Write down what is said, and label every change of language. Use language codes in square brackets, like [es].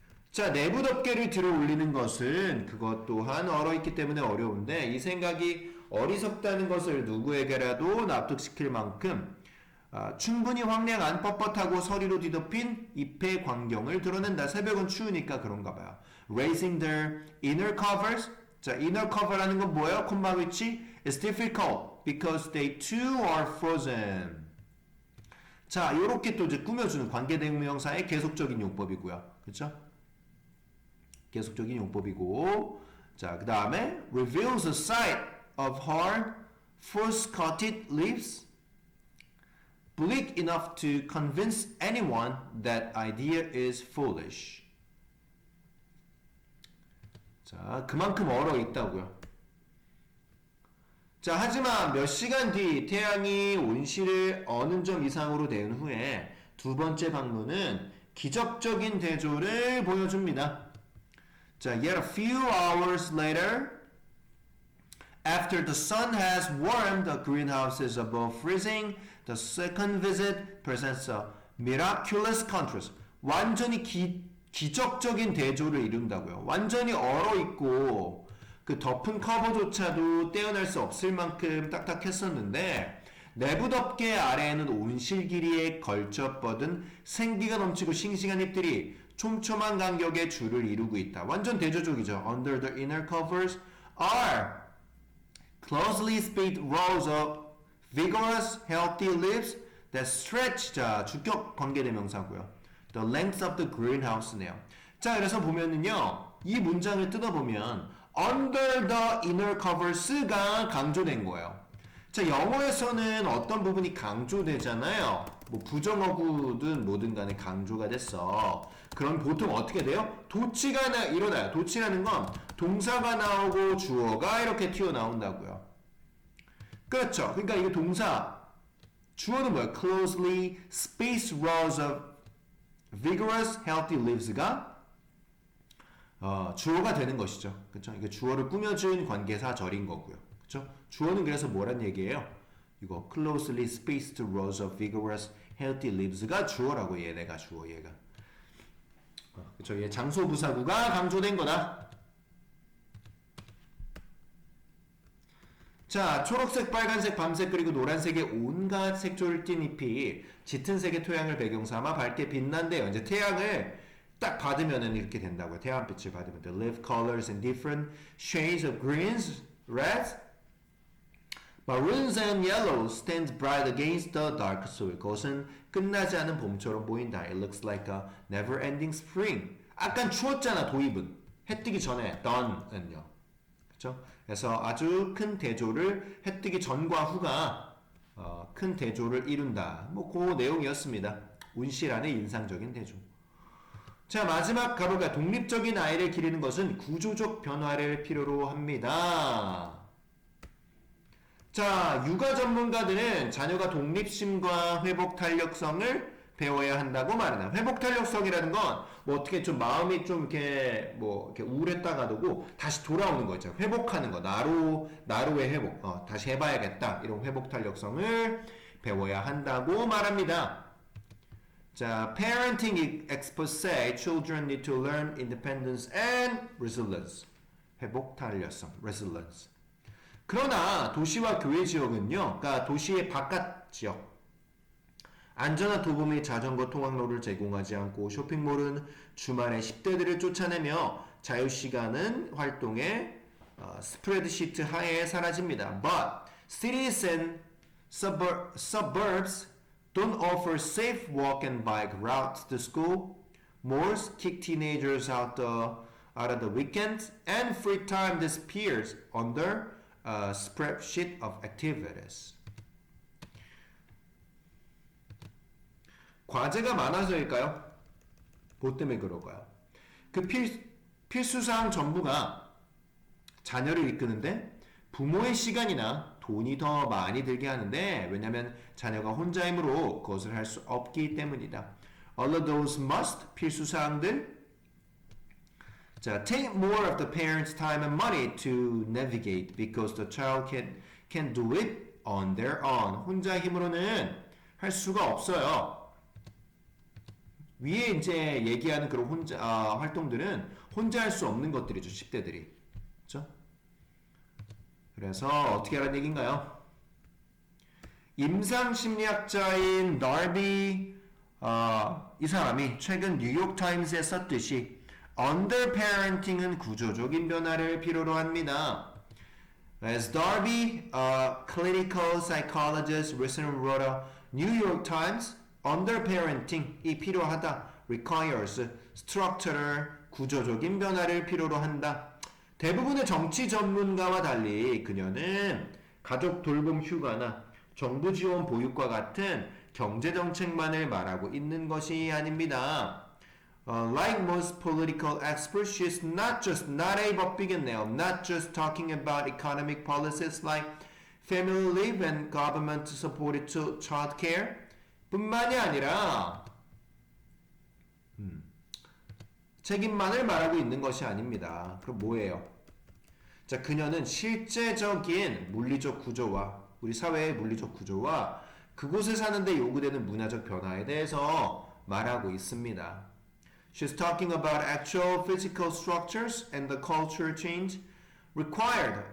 [ko] 자, 내부 덮개를 들어 올리는 것은 그것 또한 얼어있기 때문에 어려운데 이 생각이 어리석다는 것을 누구에게라도 납득시킬 만큼 충분히 황량한 뻣뻣하고 서리로 뒤덮인 잎의 광경을 드러낸다. 새벽은 추우니까 그런가 봐요. [en] Raising their inner covers. [ko] 자, inner cover라는 건 뭐예요? 콤마 위치 [en] is difficult because they too are frozen. [ko] 자, 요렇게 또 이제 꾸며주는 관계대명사의 계속적인 용법이고요. 그렇죠? 계속적인 용법이고. [en] 자, 그 다음에 reveals a sight of hard, frost-coated leaves bleak enough to convince anyone that idea is foolish. [ko] 자, 그만큼 얼어 있다고요. 자, 하지만 몇 시간 뒤 태양이 온실을 어느 점 이상으로 데운 후에 2번째 방문은 기적적인 대조를 보여줍니다. [en] 자, yet a few hours later, after the sun has warmed the greenhouses above freezing, the second visit presents a miraculous contrast. [ko] 완전히 기적적인 대조를 이룬다고요. 완전히 얼어있고 그 덮은 커버조차도 떼어낼 수 없을 만큼 딱딱했었는데 내부 덮개 아래에는 온실 길이에 걸쳐 뻗은 생기가 넘치고 싱싱한 잎들이 촘촘한 간격의 줄을 이루고 있다. 완전 대조적이죠. [en] Under the inner covers are closely spaced rows of vigorous, healthy leaves that stretch. [ko] 자, 주격 관계대명사고요. [en] The length of the greenhouse네요. [ko] 자, 그래서 보면은요, 이 문장을 뜯어보면 [en] under the inner covers [ko] 가 강조된 거예요. 자, 영어에서는 어떤 부분이 강조되잖아요. 뭐 부정어구든 뭐든 간에 강조가 됐어. 그럼 보통 어떻게 돼요? 도치가 일어나요. 도치라는 건 동사가 나오고 주어가 이렇게 튀어나온다고요. 그렇죠. 그러니까 이게 동사, 주어는 뭐예요? [en] Closely spaced rows of vigorous, healthy leaves [ko] 가 주어가 되는 것이죠. 그렇죠? 이게 주어를 꾸며준 관계사 절인 거고요. 그렇죠? 주어는 그래서 뭐란 얘기예요? 이거 [en] closely spaced rows of vigorous healthy leaves [ko] 가 주어라고 얘네가 주어 얘가. 그쵸, 얘 장소 부사구가 강조된 거다. 자, 초록색, 빨간색, 밤색 그리고 노란색의 온갖 색조를 띤 잎이 짙은 색의 토양을 배경 삼아 밝게 빛난대요. 이제 태양을 딱 받으면은 이렇게 된다고요. 태양빛을 받으면 [en] the leaf colors in different shades of greens, reds, maroons and yellows stand bright against the dark soil. [ko] 그것은 끝나지 않은 봄처럼 보인다. [en] It looks like a never-ending spring. [ko] 아까 추웠잖아, 도입은. 해 뜨기 전에 dawn은요. 그렇죠? 그래서 아주 큰 대조를 해 뜨기 전과 후가 큰 대조를 이룬다. 뭐 그 내용이었습니다. 운실 안의 인상적인 대조. 자, 마지막 가볼까요? 독립적인 아이를 기르는 것은 구조적 변화를 필요로 합니다. 자, 육아 전문가들은 자녀가 독립심과 회복 탄력성을 배워야 한다고 말하나. 회복 탄력성이라는 건 뭐 어떻게 좀 마음이 좀 이렇게 뭐 이렇게 우울했다가도 다시 돌아오는 거 있죠. 회복하는 거. 나로의 회복. 다시 해봐야겠다. 이런 회복 탄력성을 배워야 한다고 말합니다. [en] 자, parenting experts say children need to learn independence and resilience. [ko] 회복 탄력성, resilience. 그러나 도시와 교외 지역은요, 그러니까 도시의 바깥 지역, 안전한 도보 및 자전거 통학로를 제공하지 않고 쇼핑몰은 주말에 10대들을 쫓아내며 자유시간은 활동에 스프레드시트 하에 사라집니다. [en] But cities and suburbs don't offer safe walk and bike routes to school. Malls kick teenagers out of the weekends, and free time disappears under a spreadsheet of activities. [ko] 과제가 많아서일까요? 뭐 때문에 그럴까요? 그 필수사항 전부가 자녀를 이끄는데 부모의 시간이나 돈이 더 많이 들게 하는데, 왜냐하면 자녀가 혼자 힘으로 그것을 할 수 없기 때문이다. [en] All of those must, [ko] 필수사항들. [en] 자, take more of the parents' time and money to navigate because the child can do it on their own. [ko] 혼자 힘으로는 할 수가 없어요. 위에 이제 얘기하는 그런 활동들은 혼자 할 수 없는 것들이죠, 10대들이. 그렇죠? 그래서 어떻게 하라는 얘기인가요? 임상심리학자인 나비 이 사람이 최근 뉴욕타임스에 썼듯이 underparenting은 구조적인 변화를 필요로 합니다. [en] As Darby, a clinical psychologist, recently wrote a New York Times, underparenting이 [ko] 필요하다. [en] requires structural, [ko] 구조적인 변화를 필요로 한다. 대부분의 정치 전문가와 달리 그녀는 가족 돌봄 휴가나 정부 지원 보육과 같은 경제 정책만을 말하고 있는 것이 아닙니다. [en] Like most political experts, she's not a but [ko] 비겠네요. [en] Not just talking about economic policies like family leave and government supported child care [ko] 뿐만이 아니라 책임만을 말하고 있는 것이 아닙니다. 그럼 뭐예요? 자, 그녀는 실제적인 물리적 구조와 우리 사회의 물리적 구조와 그곳에 사는데 요구되는 문화적 변화에 대해서 말하고 있습니다. [en] She's talking about actual physical structures and the cultural change required.